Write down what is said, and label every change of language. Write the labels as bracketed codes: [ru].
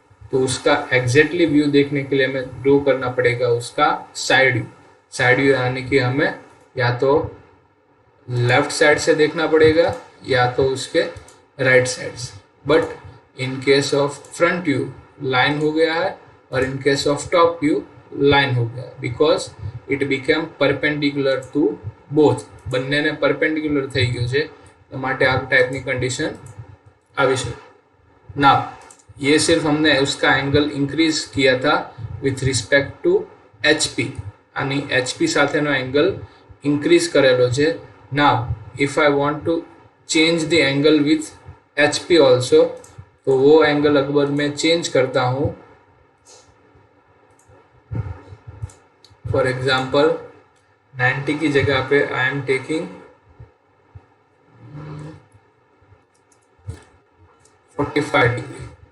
[hi] तो उसका exactly view देखने के लिए हमें ड्रॉ करना पड़ेगा उसका साइड व्यू यानी कि हमें या तो लेफ्ट साइड से देखना पड़ेगा या तो उसके राइट साइड से। But in case of front view line हो गया है और in case of top view line हो गया, [en] Because it became perpendicular to both. [gu] બંનેને પરપેન્ડિક્યુલર થઈ ગયું છે, તો માટે આ ટાઈપની કન્ડિશન આવી છે। [hi] ના, ये सिर्फ हमने उसका एंगल इंक्रीज किया था विथ रिस्पेक्ट टू HP, यानी HP [gu] સાથેનો [hi] एंगल इंक्रीज [gu] करेलो છે। [en] Now if I want to change the angle with HP also, [hi] तो वो एंगल अगर मैं चेंज करता हूँ, [en] For example 90 की जगह पे आई एम टेकिंग 45 डिग्री।